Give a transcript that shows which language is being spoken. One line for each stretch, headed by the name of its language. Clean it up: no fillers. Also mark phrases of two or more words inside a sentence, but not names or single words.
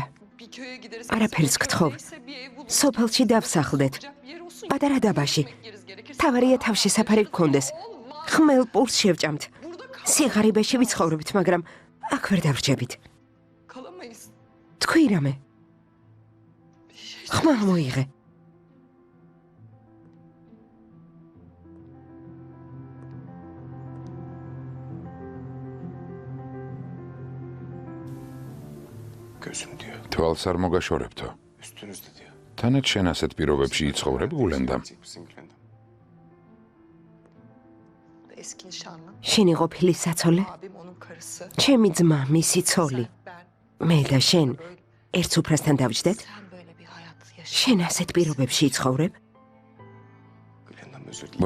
Turkish: Bir köye gideriz.
Georgian: Არაფერს გთხოვ.
Turkish: Neyse bir ev buluruz.
Georgian: სოფელში დავსახლდეთ.
Turkish: Yapacak bir yer olsun.
Georgian: პატარა დაბაში.
Turkish: Yemek yeriz gerekirse.
Georgian: თავარია თავშესაფარი გქონდეს. ხმელ პურს შევჭამთ.
Turkish: Burada
Georgian: სიღარიბეში ვიცხოვრობთ, მაგრამ აქ ვერ დავრჩებით.
Turkish: kalamayız.
Georgian: თქვი რამე.
Turkish: Bir şey
Georgian: ხმა მოიღე.
Turkish: gözüm diyor.
Georgian: თვალს არ მოგაშორებთო.
Turkish: Üstünüzde diyor.
Georgian: თანაც შენ ასეთ პირობებში იცხოვრებ, გულენდამ.
Turkish: Gidecek misin Gülendam? eski nişanlım.
Georgian: შენი ყოფილი საცოლე?
Turkish: Abim onun karısı.
Georgian: ჩემი ძმა, მისი ცოლი.
Turkish: Sen, ben.
Georgian: მე და შენ
Turkish: Böyle,
Georgian: ერთ სუფრასთან დავჯდეთ?
Turkish: sen böyle bir hayat yaşa.
Georgian: შენ ასეთ პირობებში იცხოვრებ?
Turkish: Gülendam özür dilerim.